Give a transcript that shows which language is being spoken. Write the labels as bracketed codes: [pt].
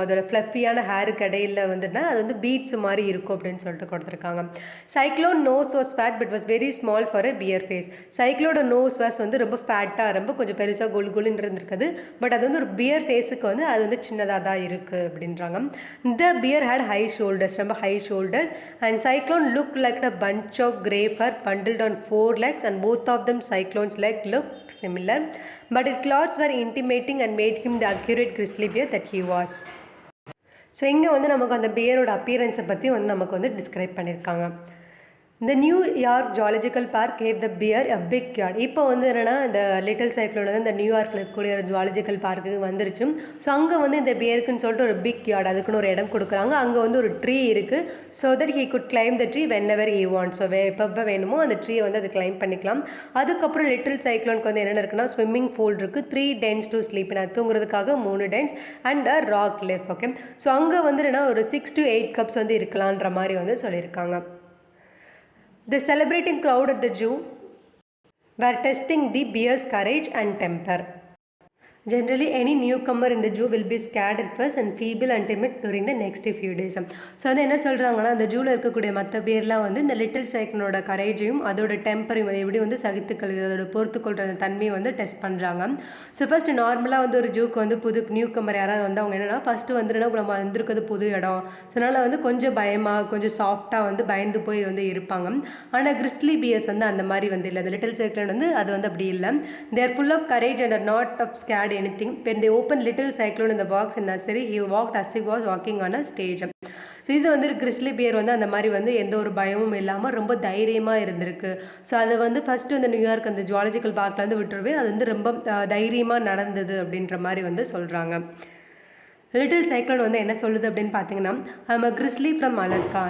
[ta] அதோட ஃப்ளஃபியான ஹேருக்கு இடையில வந்துன்னா அது வந்து பீட்ஸ் மாதிரி இருக்கும் அப்படின்னு சொல்லிட்டு கொடுத்துருக்காங்க. [en] Cyclone nose was fat but was very small for a bear face. [ta] சைக்ளோட nose was வந்து ரொம்ப ஃபேட்டாக ரொம்ப கொஞ்சம் பெருசாக கோல்குலுன்னு இருந்திருக்குது. பட் அது வந்து ஒரு பியர் ஃபேஸுக்கு வந்து அது வந்து சின்னதாக தான் இருக்குது அப்படின்றாங்க. [en] இந்த bear had high shoulders, ரொம்ப high shoulders. And Cyclone look like a bunch of grey fur bundled on 4 legs and both of them cyclone's leg looked similar, but its claws were intimating and made him the accurate grizzly bear that he was. [ta] So இங்கே வந்து நமக்கு அந்த பியரோட அப்பியரன்ஸை பற்றி வந்து நமக்கு வந்து describe பண்ணியிருக்காங்க. [en] இந்த New York zoological park gave the bear a big yard. [ta] இப்போ வந்து என்னென்னா இந்த லிட்டில் சைக்ளோன் வந்து இந்த நியூயார்க்கில் இருக்கக்கூடிய ஒரு ஜுவாலஜிக்கல் பார்க்குக்கு வந்துருச்சு. ஸோ அங்கே வந்து இந்த பியருக்குன்னு சொல்லிட்டு ஒரு பிக் யார்ட், அதுக்குன்னு ஒரு இடம் கொடுக்குறாங்க. அங்கே வந்து ஒரு ட்ரீ இருக்குது. [en] So that he could climb the tree whenever he want. [ta] So எப்போ வேணுமோ அந்த ட்ரீயை வந்து அது கிளைம் பண்ணிக்கலாம். அதுக்கப்புறம் லிட்டில் சைக்ளோனுக்கு வந்து என்னென்ன இருக்குன்னா ஸ்விம்மிங் பூல் இருக்குது, [en] 3 dens to sleep, [ta] நான் தூங்குறதுக்காக 3 dens and a rock Cliff. Okay, so அங்கே வந்து என்னென்னா ஒரு 6 to 8 cups வந்து இருக்கலான்ற மாதிரி வந்து சொல்லியிருக்காங்க. [en] The celebrating crowd at the zoo were testing the bear's courage and temper. Generally, any newcomer in the zoo will be scared at first and feeble and timid during the next few days. [ta] So வந்து என்ன சொல்கிறாங்கன்னா அந்த ஜூவில் இருக்கக்கூடிய மற்ற பேர்லாம் வந்து இந்த little சைக்ளோனோட கரேஜையும் அதோட டெம்பரையும் அதை எப்படி வந்து சகித்துக்கொள்கிறது, அதோட பொறுத்துக்கொள்கிற அந்த தன்மையை வந்து டெஸ்ட் பண்ணுறாங்க. ஸோ ஃபஸ்ட்டு நார்மலாக வந்து ஒரு ஜூக்கு வந்து புது நியூக்கமர் யாராவது வந்து அவங்க என்னென்னா ஃபஸ்ட்டு வந்துன்னா நம்ம வந்திருக்கிறது புது இடம், ஸோ அதனால் வந்து கொஞ்சம் பயமாக கொஞ்சம் சாஃப்டாக வந்து பயந்து போய் வந்து இருப்பாங்க. ஆனால் கிறிஸ்லி பியர்ஸ் வந்து அந்த மாதிரி வந்து இல்லை. அந்த லிட்டில் சைக்ளோன் வந்து அது வந்து அப்படி இல்லை. [en] They're full of courage and are not of scared anything. When they opened little cyclone in the box in nursery, he walked as he was walking on a stage. [ta] So இது வந்து கிறிஸ்லி pier வந்து அந்த மாதிரி வந்து எந்த ஒரு பயமும் இல்லாமல் ரொம்ப தைரியமாக இருந்திருக்கு. ஸோ அது வந்து ஃபஸ்ட்டு வந்து நியூயார்க் அந்த ஜுவாலஜிக்கல் பார்க்கில் வந்து விட்டுருவே அது வந்து ரொம்ப தைரியமாக நடந்தது அப்படின்ற மாதிரி வந்து சொல்கிறாங்க. லிட்டில் சைக்ளோன் வந்து என்ன சொல்லுது அப்படின்னு பார்த்தீங்கன்னா [en] I'm a grizzly from Alaska.